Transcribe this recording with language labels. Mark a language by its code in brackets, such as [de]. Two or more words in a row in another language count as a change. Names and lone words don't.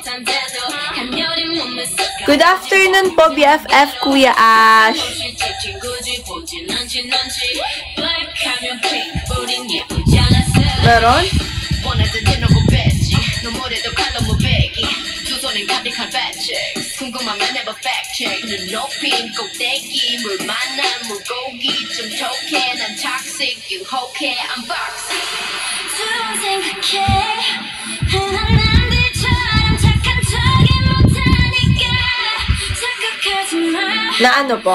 [en] Good afternoon po, BFF Kuya Ash. [tl] Meron? [ko] 궁금하면 [en] never fact check [ko] 눈높인 꼭대기 물 만난 물고기 좀 톡해 난 toxic 유혹해 unboxing 두번 생각해 흔한 남들처럼 착한 척이 못하니까 착각하지 마 [tl] na ano po?